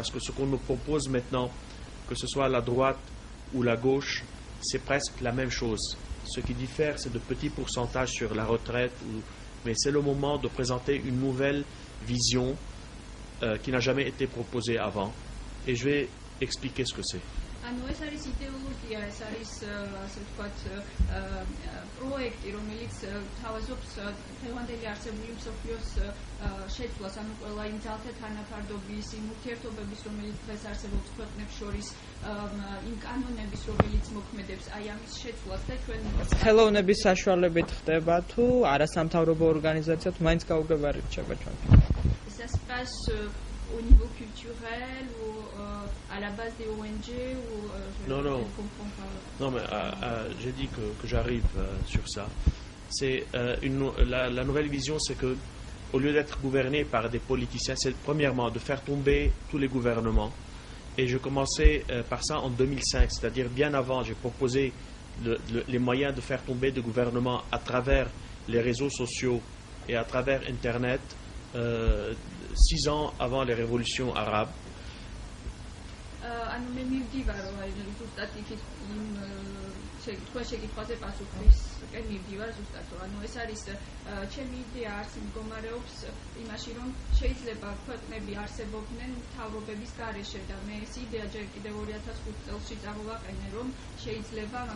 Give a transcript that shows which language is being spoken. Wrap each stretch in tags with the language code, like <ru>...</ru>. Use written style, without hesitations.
<fr>Parce que ce qu'on nous propose maintenant, que ce soit la droite ou la gauche, c'est presque la même chose. Ce qui diffère, c'est de petits pourcentages sur la retraite, mais c'est le moment de présenter une nouvelle vision qui n'a jamais été proposée avant. Et je vais expliquer ce que c'est.</fr> <ka>ანუ ეს არის იდეოლოგია, ეს არის ასე ვთქვათ პროექტი, რომელიც თავაზობს დღევანდელი არსებული მსოფლიოს შეცვლას, ანუ ყველა იმ ძალთა თანაფარდობის, იმ ურთიერთობების, რომელიც დღეს არსებობს ქვეყნებს შორის, იმ კანონების, რომელიც მოქმედებს აი ამის შეცვლას და ჩვენ ხელოვნების საშუალებით ხდება თუ არასამთავრობო ორგანიზაცია თუ მაინც გაუგებარი რჩება ჩვენთვის.</ka> <fr>Ça se passe au niveau culturel ou à la base des ONG ou non, non. Non, mais j'ai dit que j'arrive sur ça. C'est la nouvelle vision, c'est que au lieu d'être gouverné par des politiciens, c'est premièrement de faire tomber tous les gouvernements. Et je commençais par ça en 2005, c'est-à-dire bien avant, j'ai proposé les moyens de faire tomber des gouvernements à travers les réseaux sociaux et à travers Internet. 6 ans avant les révolutions arabes.</fr> <ka>ანუ მე მივდივარ აი ზუსტად იქით იმ თქვენ შეკითხვაზე პასუხისკენ მივდივარ ზუსტად რომ ანუ ეს არის ჩემი იდეა არც მდგომარეობს იმაში რომ შეიძლება ქვეყნები არსებობდნენ მთავრობების გარეშე და მე ეს იდეა ჯერ კიდევ 2005 წელსში წარმოვაყენე რომ შეიძლება</ka>